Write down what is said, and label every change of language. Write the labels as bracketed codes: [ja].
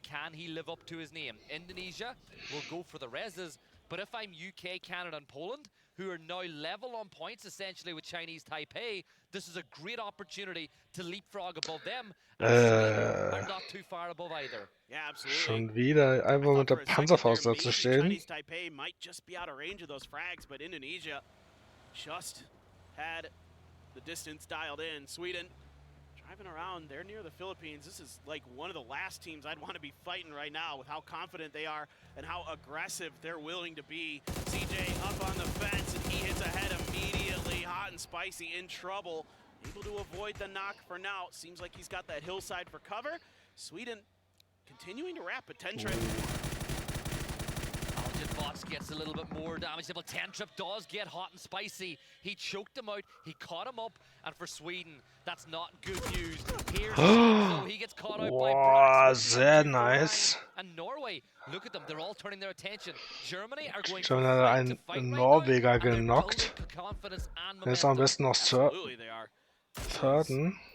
[en] Can he live up to his name? Indonesia will go for the reses, but if I'm UK, Canada, and Poland, who are now level on points essentially with Chinese Taipei, this is a great opportunity to leapfrog above them. And Sweden are not too far above either. Yeah, absolutely. [de] Schon wieder einfach mit der Panzerfaust dazu stehen. [en] Chinese Taipei might just be out of range of those frags, but Indonesia just had the distance dialed in. Sweden driving around, they're near the Philippines. This is like one of the last teams I'd want to be fighting right now with how confident they are and how aggressive they're willing to be. CJ up on the fence, and he hits ahead immediately. Hot and spicy, in trouble. Able to avoid the knock for now. Seems like he's got that hillside for cover. Sweden continuing to wrap, but Tentrip. Box gets a little bit more damage, but Tentrip does get hot and spicy. He choked him out, he caught him up, and for Sweden, that's not good news. Here's so he gets caught out by Brax. [de] Sehr nice. [en] And Norway, look at them, they're all turning their attention. Germany are going [de] Schon hat einen Norweger genockt. Der ist am besten noch thirden.